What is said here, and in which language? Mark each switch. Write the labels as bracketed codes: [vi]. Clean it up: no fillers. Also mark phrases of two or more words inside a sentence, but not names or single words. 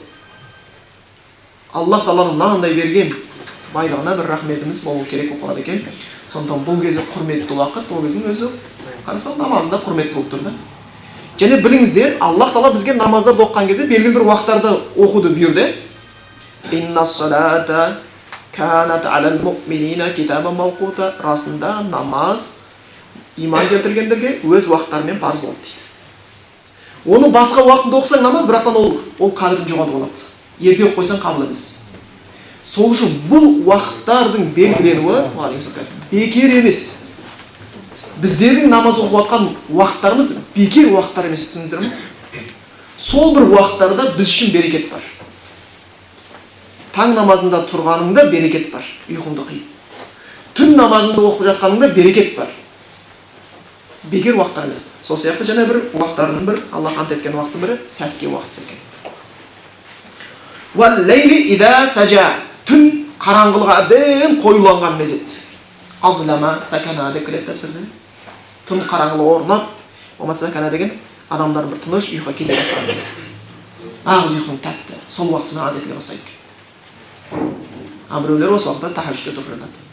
[kk] Аллах тағаланың мынандай берген байлығына бір рахметіміз болу керек болып қалады екен. Сондықтан бұл кезде құрметті уақыт, ол кездің өзі қарасаң намазда құрметті болып тұр да. Және біліңіздер, Аллах тағала бізге намаздарды оқыған кезде белгілі бір уақыттарды оқуды бұйырды. [ar] إن الصلاة كانت على المؤمنين كتابا موقوتا. [kk] Расында намаз иман келтіргендерге өз уақыттарымен парыз болды дейді. Оны басқа уақытында оқысаң намаз, бірақтан ол қадірін жоғалтып алады. Ерте оқып қойсаң қабыл емес. Сол үшін бұл уақыттардың белгіленуі бекер емес. Біздердің намаз оқып жатқан уақыттарымыз бекер уақыттар емес, түсіндіңіздер ме? Сол бір уақыттарда біз үшін берекет бар. Таң намазында тұрғаныңда берекет бар, ұйқыңды қиып. Түн намазында оқып жатқаныңда берекет бар. Бекер уақыттар емес. Сол сияқты және бір уақыттардың бір Аллах ант еткен уақыттың бірі сәске уақыты екен. [ar] والليل إذا سجى. [kk] Түн қараңғылға әбден қоюланған мезет. [ar] أظلم سكن [kk] деп келеді тәпсірде. Түн қараңғылы орнап, болмаса сакана деген адамдар бір тыныш ұйқыға кете бастаған емес. Нағыз ұйқының тәтті, сол уақытысымен ад етіле бастайды. Біреулер осы уақытта тахаджудқа тұрып жатады.